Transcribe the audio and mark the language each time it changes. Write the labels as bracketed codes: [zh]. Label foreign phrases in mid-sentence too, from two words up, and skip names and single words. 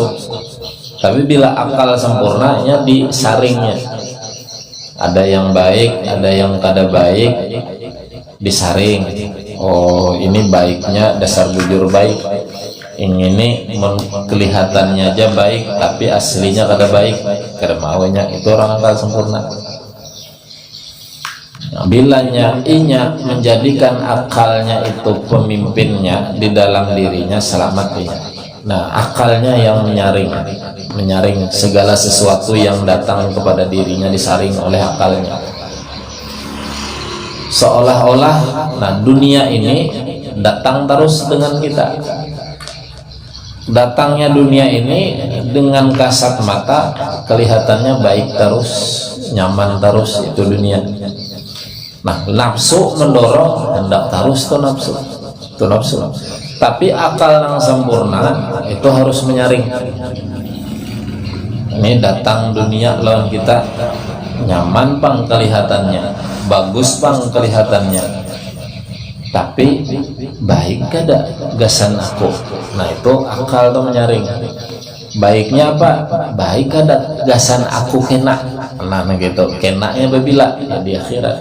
[bjn] Tapi bila akal sempurnanya disaringnya, ada yang baik ada yang kada baik, disaring. Oh ini baiknya dasar bujur baik, ini kelihatannya aja baik tapi aslinya kada baik, kada maunya, itu orang akal sempurna. Nah, bilanya inya menjadikan akalnya itu pemimpinnya di dalam dirinya, selamat dia. [id] Nah akalnya yang menyaring segala sesuatu yang datang kepada dirinya, disaring oleh akalnya. Seolah-olah nah dunia ini datang terus dengan kita. Datangnya dunia ini dengan kasat mata kelihatannya baik terus, nyaman terus, itu dunia. Nah nafsu mendorong hendak terus tuh nafsu, itu nafsu. Tapi akal yang sempurna itu harus menyaring. [bjn] Ini datang dunia lawan kita, nyaman pang kelihatannya, bagus pang kelihatannya, tapi baik kada gasan aku. Nah itu akal tuh menyaring. [id] Baiknya apa? [bjn] Baik kada gasan aku kena. Nah gitu, kenanya babila ya di akhirat.